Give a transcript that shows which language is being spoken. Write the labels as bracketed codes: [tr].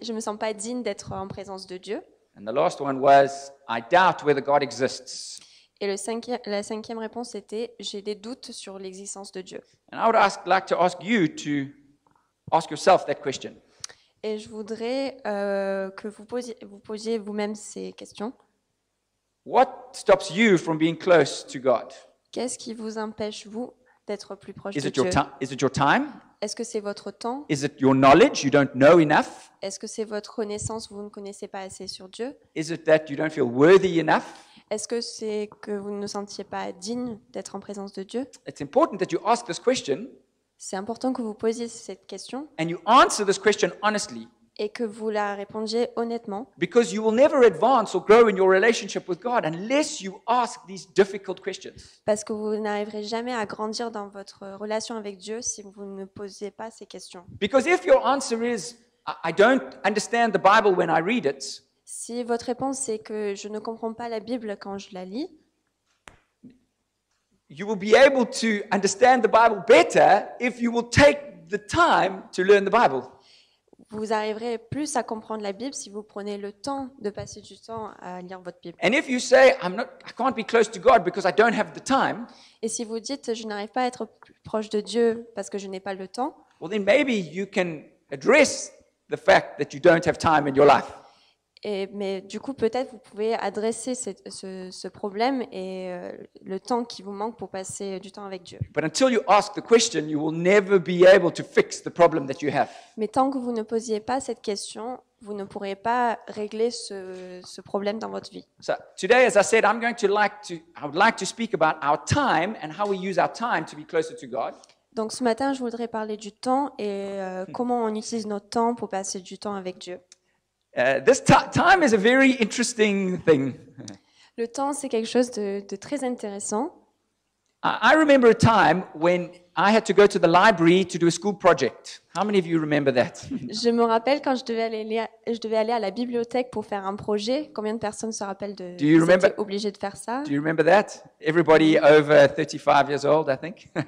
[fr] Je me sens pas digne d'être en présence de Dieu. [en] And the last one was, I doubt whether God exists. [fr] Et la cinquième réponse était, j'ai des doutes sur l'existence de Dieu. [en] And I would like to ask you to ask yourself that question. [fr] Et je voudrais que vous posiez vous-même ces questions. [en] What stops you from being close to God? [fr] Qu'est-ce qui vous empêche, vous, d'être plus proche [en] Is [fr] de [en] it your [fr] Dieu? [en] Is it your time? [fr] Est-ce que c'est votre temps? [en] Is it your knowledge? You don't know enough? [fr] Est-ce que c'est votre connaissance? Vous ne connaissez pas assez sur Dieu? [en] Is it that you don't feel worthy enough? [fr] Est-ce que c'est que vous ne sentiez pas digne d'être en présence de Dieu? [en] It's important that you ask this question [fr] C'est important que vous posiez cette question [en] and you answer this question honestly, [fr] et que vous la répondiez honnêtement, [en] because you will never advance or grow in your relationship with God unless you ask these difficult questions. [fr] parce que vous n'arriverez jamais à grandir dans votre relation avec Dieu si vous ne posez pas ces questions. [en] Because if your answer is, I don't understand the Bible when I read it, [fr] Si votre réponse c'est que je ne comprends pas la Bible quand je la lis, [en] you will be able to understand the Bible better if you will take the time to learn the Bible. [fr] vous arriverez plus à comprendre la Bible si vous prenez le temps de passer du temps à lire votre Bible. [en] And if you say, I can't be close to God because I don't have the time, [fr] Et si vous dites je n'arrive pas à être plus proche de Dieu parce que je n'ai pas le temps, [en] well then maybe you can address the fact that you don't have time in your life. [fr] mais du coup peut-être vous pouvez adresser ce problème et le temps qui vous manque pour passer du temps avec Dieu. [en] But until you ask the question, you will never be able to fix the problem that you have. [fr] Mais tant que vous ne posiez pas cette question, vous ne pourrez pas régler ce problème dans votre vie. [en] So today, as I said, I would like to speak about our time and how we use our time to be closer to God. [fr] Donc ce matin, je voudrais parler du temps et comment on utilise notre temps pour passer du temps avec Dieu. [en] This time is a very interesting thing. [fr] Le temps, c'est quelque chose de très intéressant. [en] I remember a time when I had to go to the library to do a school project. How many of you remember that? [fr] Je me rappelle quand je devais aller à la bibliothèque pour faire un projet. Combien de personnes se rappellent [en] Do you remember- [fr] étaient obligées de faire ça? [en] Do you remember that? Everybody over 35 years old, I think.